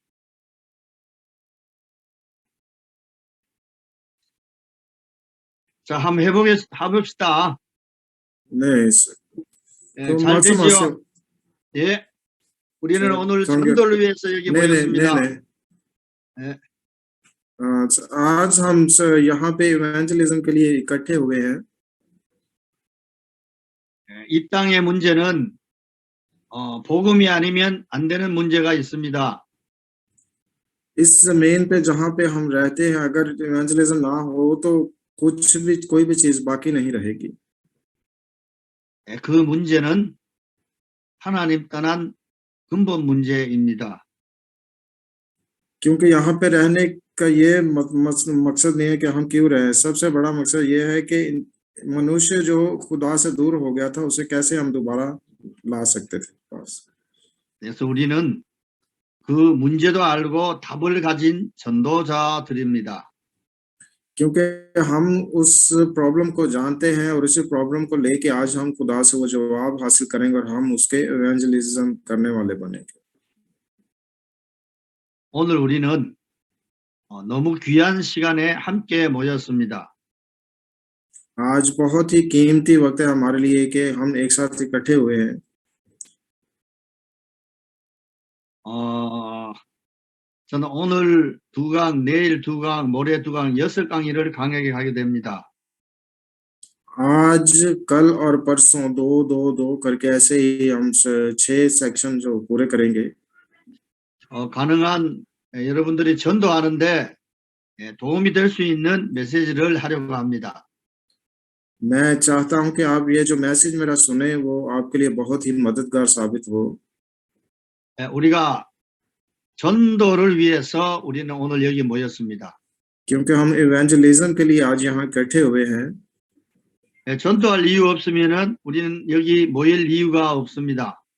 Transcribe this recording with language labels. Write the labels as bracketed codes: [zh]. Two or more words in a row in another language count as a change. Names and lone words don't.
[ko] 자, 한번 해봅시다. 네, 잘 되죠? 예. 우리는 오늘 전도를 위해서 여기 모였습니다. 네. [hi] आज हम यहाँ पे इवेंजलिज्म के लिए इकट्ठे हुए हैं। [ko] 이 땅의 문제는 복음이 아니면 안 되는 문제가 있습니다. [hi] इस जमीन पे जहाँ पे हम रहते हैं अगर इवेंजलिज्म ना हो तो कोई भी चीज बाकी नहीं रहेगी। [ko] 그 문제는 하나님 떠난 근본 문제입니다. [hi] क्योंकि यहाँ पे रहने का ये मकसद नहीं है कि हम क्यों रहे, सबसे बड़ा मकसद ये है कि मनुष्य जो खुदा से दूर हो गया था उसे कैसे हम दोबारा ला सकते थे पास। [ko] 그래서 우리는 그 문제도 알고 답을 가진 전도자들입니다. [hi] क्योंकि हम उस प्रॉब्लम को जानते हैं और उसी प्रॉब्लम को लेके आज हम खुदा से वो जवाब हासिल करेंगे और हम उसके इवेंजलिज्म करने वाले बनेंगे। [ko] 오늘 우리는 너무 귀한 시간에 함께 모였습니다. [hi] आज बहुत ही कीमती वक्त है हमारे लिए कि हम एक साथ इकट्ठे हुए हैं। [ko] 저는 오늘 2강, 내일 2강, 모레 2강, 6강의를 강하게 하게 됩니다. [hi] आज कल और परसों दो करके ऐसे ही हम 6 सेक्शन जो पूरे करेंगे। [ko] 가능한 여러분들이 전도하는데 도움이 될 수 있는 메시지를 하려고 합니다. [hi] मैं चाहता हूं कि आप ये जो मैसेज मेरा सुने वो आपके लिए बहुत ही मददगार साबित हो। [ko] 우리가 전도를 위해서 우리는 오늘 여기 모였습니다. [hi] क्योंकि हम इवेंजलिज्म के लिए आज यहाँ इकट्ठे हुए हैं। [ko] 전도할 이유 없으면은 우리는 여기 모일 이유가 없습니다.